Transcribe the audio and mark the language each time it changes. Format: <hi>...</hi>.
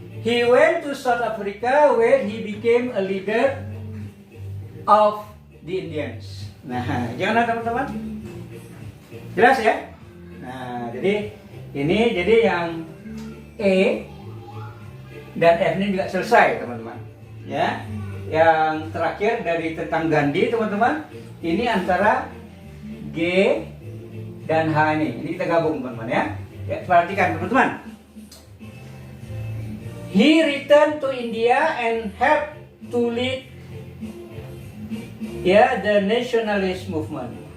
<en>He went to South Africa where he became a leader of the Indians.</en> <id>Nah, gimana teman-teman? Jelas ya? Nah, jadi ini yang E dan F ini juga selesai teman-teman. Ya, yang terakhir dari tentang Gandhi teman-teman, ini antara G dan H ini. Ini kita gabung teman-teman ya. Ya, perhatikan teman-teman.</id> <en>He returned to India and helped to lead the nationalist movement.</en>